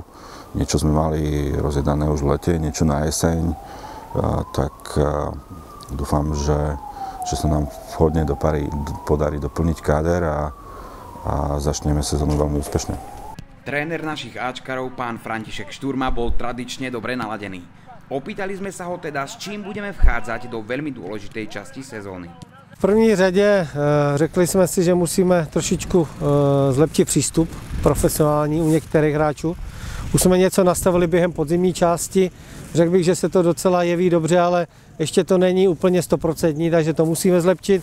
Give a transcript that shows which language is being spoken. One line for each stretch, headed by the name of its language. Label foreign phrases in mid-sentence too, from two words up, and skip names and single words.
Slovak: Niečo sme mali rozjedané už v lete, niečo na jeseň, tak dúfam, že sa nám vhodne podarí doplniť káder a začneme sezónu veľmi úspešne. Tréner našich áčkarov, pán František Šturma, bol tradične dobre naladený. Opýtali sme sa ho teda, s čím budeme vchádzať do veľmi dôležitej časti sezóny.
Czech: V první řadě řekli jsme si, že musíme trošičku zlepšit přístup profesionální u některých hráčů. Už jsme něco nastavili během podzimní části. Řekl bych, že se to docela jeví dobře, ale ještě to není úplně 100%, takže to musíme zlepšit.